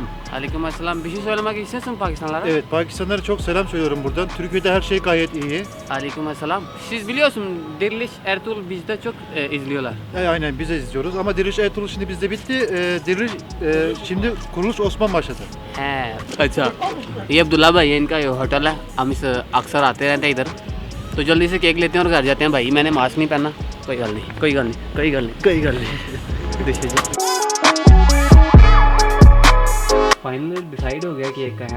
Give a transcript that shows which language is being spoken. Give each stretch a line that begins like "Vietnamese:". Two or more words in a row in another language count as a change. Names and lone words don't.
Turkish: Aleykümselam. Bir şey söylemek istiyorsun Pakistanlara? Evet, Pakistanlara çok selam söylüyorum buradan. Türkiye'de her şey gayet iyi. Aleykümselam. Siz biliyorsun Diriliş Ertuğrul bizde çok izliyorlar. Aynen biz de izliyoruz ama Diriliş Ertuğrul şimdi bizde bitti. Diriliş şimdi Kuruluş Osman başladı.
Hindi: है अच्छा, ये अब्दुल्ला भाई है, इनका ये होटल है। हम इस अक्सर आते रहते हैं इधर, तो जल्दी से केक लेते हैं और घर जाते हैं। भाई मैंने मास्क नहीं पहना, कोई गल नहीं।
English: finally decide
Hindi: हो गया कि एक का है ना।